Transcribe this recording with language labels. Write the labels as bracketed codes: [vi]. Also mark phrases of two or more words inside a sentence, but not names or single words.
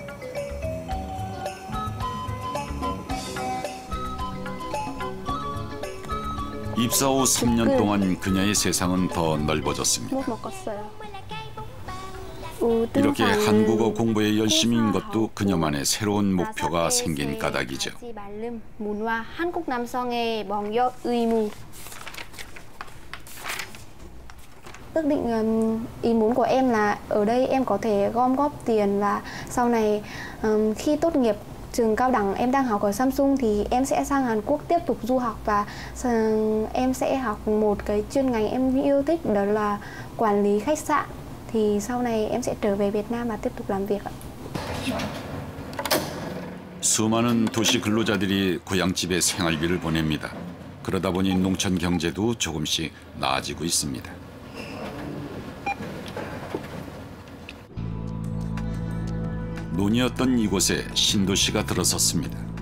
[ko] 입사 후 3년 동안 그녀의 세상은 더 넓어졌습니다. 이렇게 한국어 공부에 열심인 것도 그녀만의 새로운 목표가 생긴 까닭이죠. 한국 남성의 먼저 의무. [vi] Ước định ý muốn của em là ở đây em có thể gom góp tiền và sau này khi tốt nghiệp trường cao đẳng em đang học ở Samsung thì em sẽ sang Hàn Quốc tiếp tục du học và em sẽ học một cái chuyên ngành em yêu thích, đó là quản lý khách sạn. Thì sau này em sẽ trở về Việt Nam và tiếp tục làm việc ạ. [ko] 수많은 도시 근로자들이 고향집에 생활비를 보냅니다. 그러다 보니 농촌 경제도 조금씩 나아지고 있습니다. 논이었던 이곳에 신도시가 들어섰습니다.